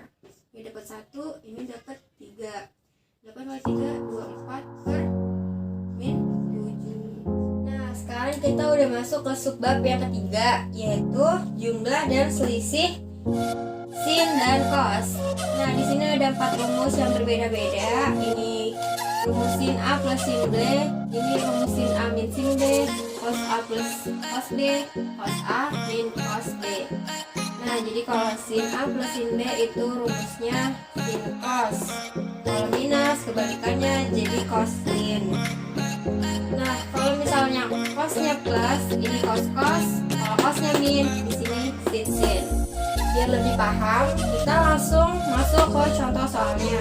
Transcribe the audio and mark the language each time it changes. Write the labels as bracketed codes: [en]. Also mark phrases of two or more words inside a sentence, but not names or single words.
[id] Ini dapat 1, ini dapat 3. 8 kali 3 24 per min 7. Nah, sekarang kita udah masuk ke subbab yang ketiga, yaitu jumlah dan selisih sin dan cos. Nah, di sini ada 4 rumus yang berbeda-beda. Ini rumus sin A plus sin B, ini rumus sin A min sin B, cos A plus cos B, cos A min cos B. Nah, jadi kalau sin A plus sin B itu rumusnya sin cos. Kalau minus kebalikannya jadi cos sin. Nah, kalau misalnya cosnya plus, ini cos cos. Kalau cosnya min, di sini sin sin. Biar lebih paham, kita langsung masuk ke contoh soalnya.